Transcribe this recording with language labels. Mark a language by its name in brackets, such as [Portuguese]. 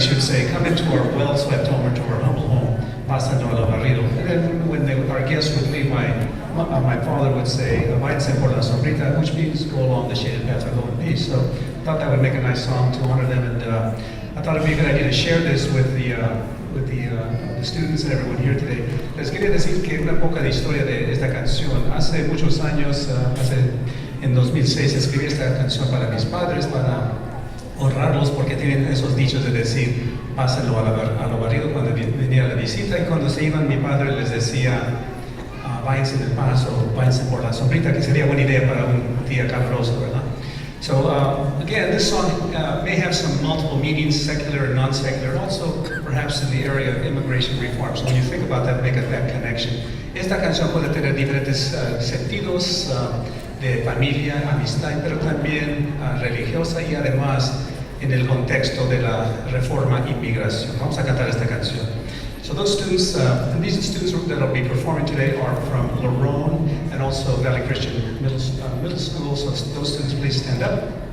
[English] She would say, "Come into our well-swept home or to our humble home, [Spanish] pasando a lo barrido." [English] And then when our guests would leave, my father would say, [Spanish] "Váyanse por la sombrita," [English] which means go along the shaded path and go in peace. So I thought that would make a nice song to honor them, and I thought it'd be a good idea to share this with the students and everyone here today. [Spanish] Les quería decir que una poca de historia de esta canción. Hace muchos años, en 2006, escribí esta canción para mis padres, para honrarlos, porque tienen esos dichos de decir, pásenlo a lo barrido cuando venía la visita, y cuando se iban, mi padre les decía, váyanse del paso, váyanse por la sombrita, que sería buena idea para un día caluroso, ¿verdad? [English] So again, this song may have some multiple meanings, secular and non-secular, and also perhaps in the area of immigration reform. So when you think about that, make that connection. [Spanish] Esta canción puede tener diferentes sentidos de familia, amistad, pero también religiosa, y además en el contexto de la reforma inmigración. Vamos a cantar esta canción. [English] So those students, and these students that will be performing today are from Lerone and also Valley Christian Middle School. So those students, please stand up.